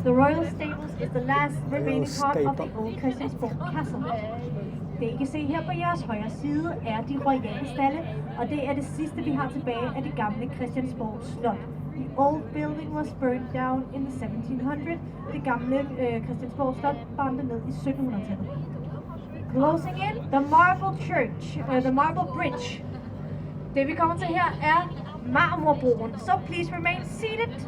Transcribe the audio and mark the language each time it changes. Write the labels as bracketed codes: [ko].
[en] The Royal Stables is the last remaining part of the old Christiansborg Castle. [da] Det I kan se her på jeres højre side er de royale stalle, og det er det sidste vi har tilbage af det gamle Christiansborg Slot. [en] The old building was burned down in the 1700s. [da] Det gamle Christiansborg Slot brændte ned i 1700-tallet. [en] Closing in, the Marble Church, the Marble Bridge. [da] Det vi kommer til her er Marmorbroen. [en] So please remain seated.